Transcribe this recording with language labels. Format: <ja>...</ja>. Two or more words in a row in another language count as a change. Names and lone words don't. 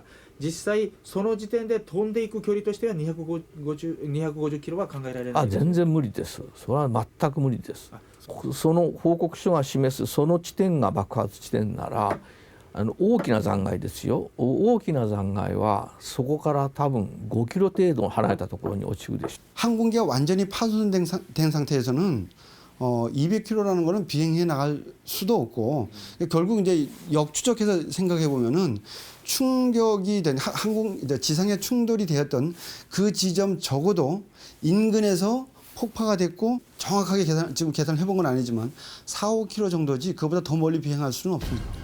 <ja>実際その時点で飛んでいく距離としては250キロは考えられない。全然無理です。それは全く無理です。その報告書が示すその地点が爆発地点なら大きな残骸ですよ。大きな残骸はそこから多分5キロ程度離れたところに落ちるでしょう。</ja> <ko>항공기가 완전히 파손된 상태에서는 200km라는 거는 비행해 나갈 수도 없고, 결국 이제 역추적해서 생각해 보면은 충격이 된 지상에 충돌이 되었던 그 지점 적어도 인근에서 폭파가 됐고, 정확하게 지금 계산을 해본 건 아니지만 4-5km 정도지 그보다 더 멀리 비행할 수는 없습니다.</ko>